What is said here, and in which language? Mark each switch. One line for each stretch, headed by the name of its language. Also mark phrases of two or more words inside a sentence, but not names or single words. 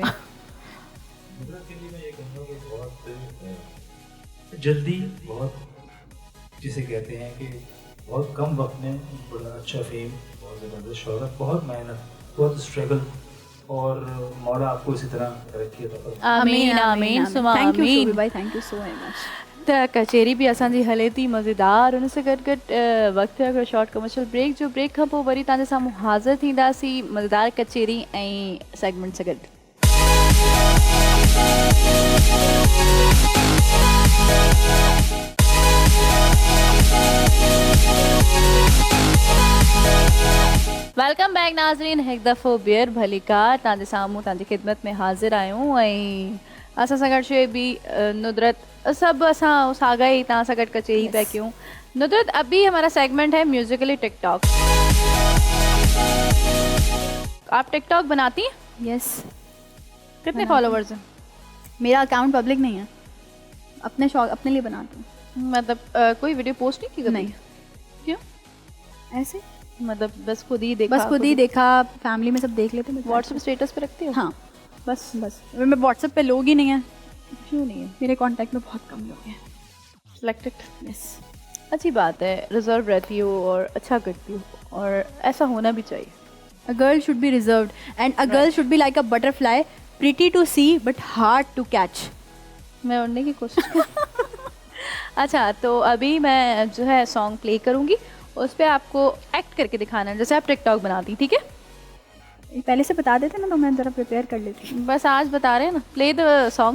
Hindi: नुदरत के लिए मैं ये कहूँगा कि बहुत जल्दी, बहुत जिसे कहते हैं कि बहुत कम वक्त में बड़ा अच्छा फेम, बहुत ज़बरदस्त शोहरत, बहुत मेहनत, बहुत स्ट्रगल, और मौला आपको इसी तरह तरक्की अता फरमाए। आमीन आमीन सुमा
English: Thank you
Hindi: आमीन। शोभी भाई,
English: Thank you so very much.
Sindhi: त कचेरी भी असांजी हले थी मज़ेदार, उन सां गॾु गॾु वक़्तु हिकिड़ो शॉर्ट कमर्शियल ब्रेक, जो ब्रेक खां पोइ वरी तव्हांजे साम्हूं हाज़िर थींदासीं मज़ेदार कचेरी ऐं सेगमेंट सां गॾु।
English: Welcome back
Sindhi: नाज़रीन, हिकु दफ़ो ॿीहर भलीकार तव्हांजे साम्हूं तव्हांजी ख़िदमत में हाज़िर आहियूं ऐं असां सां गॾु शुएबी नुदरत सभु असां साॻा ई तव्हां सां गॾु कचेरी पिया कयूं।
Hindi: नुदरत अभी हमारा सेगमेंट है म्यूजिकली टिकटॉक। आप टिकटॉक बनाती हैं? यस। कितने फॉलोवर्स हैं? मेरा अकाउंट पब्लिक नहीं है, अपने शौक अपने लिए बनाती हूँ। मतलब कोई वीडियो पोस्ट नहीं की कभी? नहीं। क्यों? ऐसे मतलब बस खुद ही देखा? बस खुद ही देखा, फैमिली में सब देख लेते हैं। व्हाट्सएप स्टेटस पे रखते हो? हाँ बस मैं व्हाट्सएप पे लोग ही नहीं है। क्यों नहीं है? मेरे कांटेक्ट में बहुत कम लोग हैं। सिलेक्टेड। यस। अच्छी बात है, रिजर्व रहती हो और अच्छा करती हो, और ऐसा होना भी चाहिए।
English: A girl should be reserved and a girl should be like a butterfly, pretty to see but hard to catch.
Hindi: मैं उड़ने की कोशिश कर अच्छा, तो अभी मैं जो है सॉन्ग प्ले करूँगी, उस पर आपको एक्ट करके दिखाना है, जैसे आप टिकटॉक बनाती, ठीक है? ये पहले से बता देते ना तो मैं ज़रा प्रिपेयर कर लेती। बस आज बता रहे हैं ना,
English: play the song.